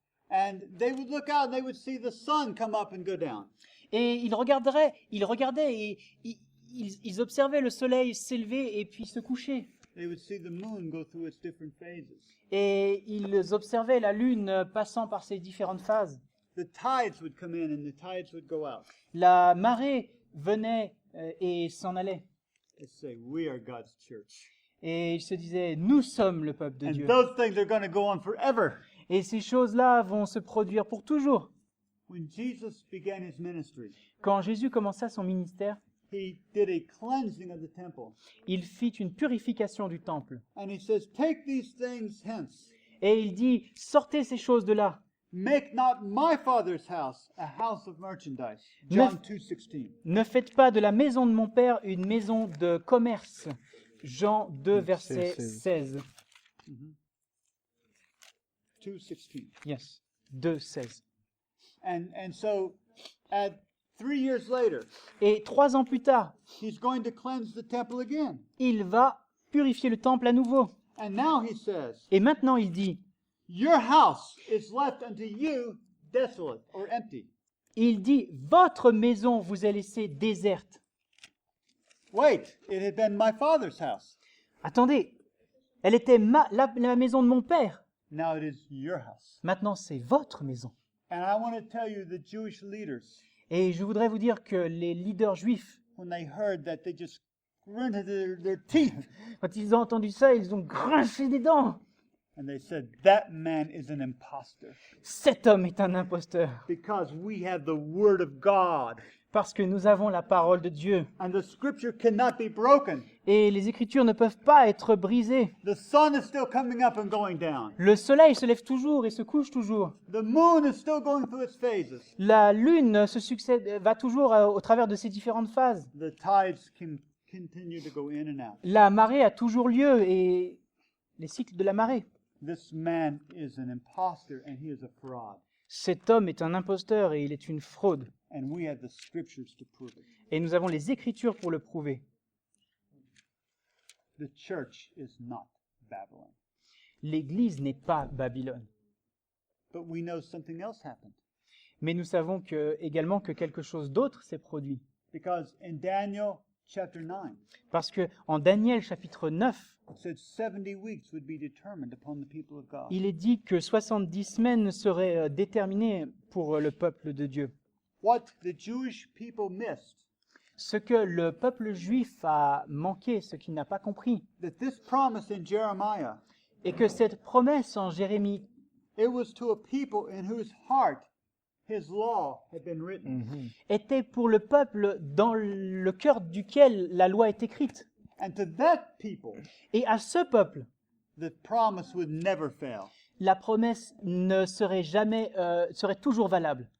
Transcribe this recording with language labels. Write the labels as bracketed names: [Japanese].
[English] And they would look out and they would see the sun come up and go down. [French] Et ils regardaient et ils observaient le soleil s'élever et puis se coucher. [English] They would see the moon go through its different phases. [French] Et ils observaient la lune passant par ses différentes phases. [English] The tides would come in and the tides would go out. [French] La marée venait et s'en allait. [English] They say, we are God's church. [French] Et ils se disaient, nous sommes le peuple de [English] And [French] Dieu. [English] those things are going to go on forever. [French] Et ces choses-là vont se produire pour toujours. [English] When Jesus began his ministry, [French] Quand Jésus commença son ministère, [English] he did a cleansing of the temple. [French] il fit une purification du temple. [English] And he says, take these things hence. [French] Et il dit, sortez ces choses de là. [English] Make not my father's house a house of merchandise. John [French] Ne- 2:16. Ne faites pas de la maison de mon père une maison de commerce. Jean 2, verset 16. 2:16. [English] Yes, 2, 16. And so at 3 years later, [French] Et 3 ans plus tard, [English] he's going to cleanse the temple again. [French] il va purifier le temple à nouveau. [English] And now he says, [French] Et maintenant il dit, [English] your house is left unto you desolate or empty. [French] votre maison vous est laissée déserte. [English] Wait, it had been my father's house. [French] Attendez, elle était la maison de mon père. [English] Now it is your house. [French] Maintenant c'est votre maison. [English] And I want to tell you, the Jewish leaders, [French] Et je voudrais vous dire que les leaders juifs, [English] when they heard that, they just gritted their teeth. [French] quand ils ont entendu ça, ils ont grinché des dents. [English] And they said, that man is an imposter. [French] Cet homme est un imposteur. [English] Because we have the word of God. [French] Parce que nous avons la parole de Dieu. [English] And the scripture cannot be broken. [French] Et les Écritures ne peuvent pas être brisées. [English] The sun is still coming up and going down. [French] Le soleil se lève toujours et se couche toujours. [English] The moon is still going through its phases. [French] La lune va toujours au travers de ses différentes phases. [English] The tides can continue to go in and out. [French] La marée a toujours lieu et les cycles de la marée. [English] This man is an imposter and he is a fraud. [French] Cet homme est un imposteur et il est une fraude. [English] And we have the scriptures to prove it. [French] Et nous avons les Écritures pour le prouver. [English] The church is not Babylon. [French] L'Église n'est pas Babylone. [English] But we know something else happened. [French] Mais nous savons également que quelque chose d'autre s'est produit. [English] Because in Daniel chapter 9, [French] Parce que en Daniel chapitre 9, [English] it said 70 weeks would be determined upon the people of God. [French] il est dit que 70 semaines seraient déterminées pour le peuple de Dieu. [English] What the Jewish people missed, [French] Ce que le peuple juif a manqué, ce qu'il n'a pas compris, [English] that this promise in Jeremiah, [French] et que cette promesse en Jérémie, [English] it was to a people in whose heart his law had been written. [French] était pour le peuple dans le cœur duquel la loi est écrite. [English] And to that people, [French] Et à ce peuple, [English] the promise would never fail. [French] la promesse ne serait jamais, serait toujours valable.